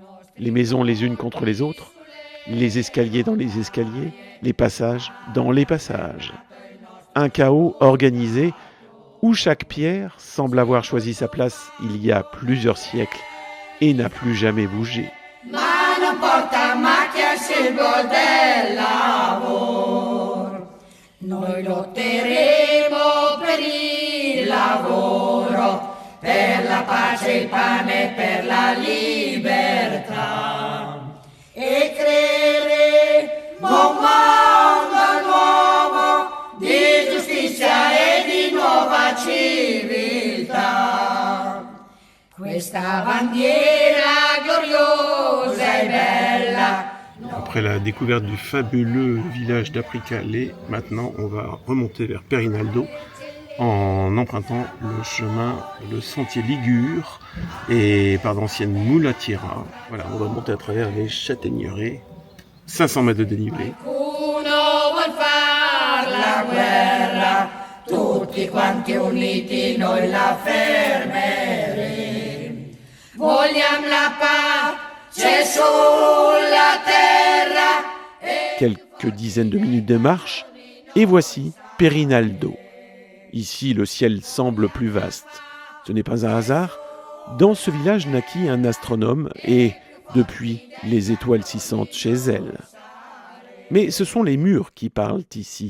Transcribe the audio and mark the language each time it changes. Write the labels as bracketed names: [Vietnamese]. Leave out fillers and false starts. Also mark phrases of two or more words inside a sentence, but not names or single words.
[French] Les maisons les unes contre les autres, les escaliers dans les escaliers, les passages dans les passages. Un chaos organisé où chaque pierre semble avoir choisi sa place il y a plusieurs siècles et n'a plus jamais bougé. [Italian] Ma non porta macchia il gol del lavoro. Noi lotteremo per il lavoro, per la pace, il pane e per la libertà. E creeremo un mondo nuovo di giustizia e di nuova civiltà. Questa bandiera gloriosa e bella. [French] Après la découverte du fabuleux village d'Apricale, maintenant on va remonter vers Perinaldo en empruntant le sentier Ligure et par d'anciennes mulatieras. Voilà, on va monter à travers les châtaigneraies, 500 mètres de dénivelé. [Italian] Qualcuno vuol far la guerra, tutti quanti uniti noi la fermeremo. Vogliamo la pace sulla terra. [French] Quelques dizaines de minutes de marche, et voici Perinaldo. Ici, le ciel semble plus vaste. Ce n'est pas un hasard. Dans ce village naquit un astronome et, depuis, les étoiles s'y sentent chez elle. Mais ce sont les murs qui parlent ici.